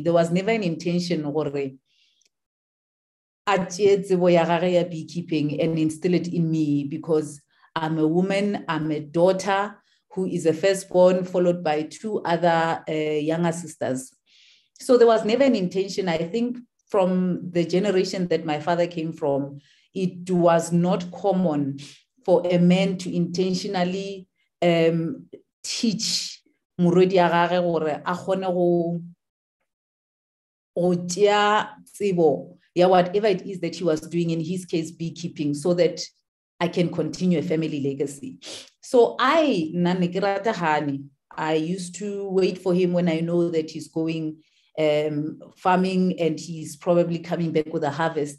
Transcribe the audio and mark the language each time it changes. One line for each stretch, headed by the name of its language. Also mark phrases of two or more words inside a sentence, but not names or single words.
English: There was never an intention beekeeping and instill it in me, because I'm a woman, I'm a daughter who is a firstborn, followed by two other younger sisters. So there was never an intention. I think from the generation that my father came from, it was not common for a man to intentionally teach
Northern Sotho: morwedi ya gagwe gore a kgone go tšea tsebo ya
English: whatever it is that he was doing, in his case beekeeping, so that I can continue a family legacy. So I used to wait for him when I know that he's going farming and he's probably coming back with a harvest.